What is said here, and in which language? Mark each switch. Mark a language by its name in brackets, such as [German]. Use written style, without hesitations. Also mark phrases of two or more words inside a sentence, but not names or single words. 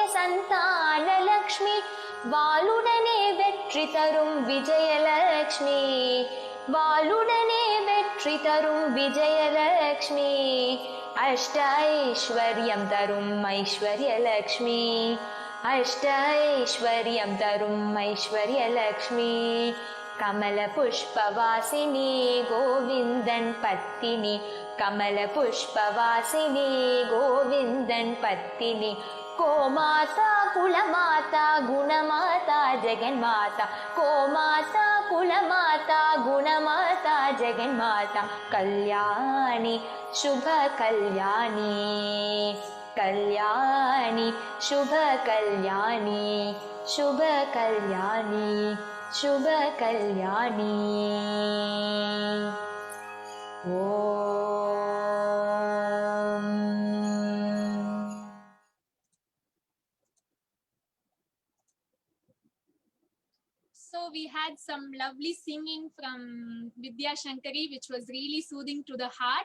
[Tamil] சந்தான லக்ஷ்மி வாளுடனே வெற்றி தரும் விஜயலக்ஷ்மி வாளுடனே வெற்றி தரும் விஜயலக்ஷ்மி அஷ்ட ஐஸ்வர்யம் தரும் ஐஸ்வர்யலக்ஷ்மி அஷ்ட ஐஸ்வர்யம் தரும் ஐஸ்வர்யலக்ஷ்மி கமலபுஷ்பவாசினி கோவிந்தன் பத்தினி கமலபுஷ்பவாசினி கோவிந்தன் பத்தினி [Sanskrit] को माता कुलमाता गुणमाता जगन्माता गोमाता कुलमाता गुणमाता जगन्माता कल्याणी शुभ कल्याणी कल्याणी शुभ कल्याणी शुभ कल्याणी शुभ कल्याणी [English] So we had some lovely singing from Vidya Shankari, which was really soothing to the heart.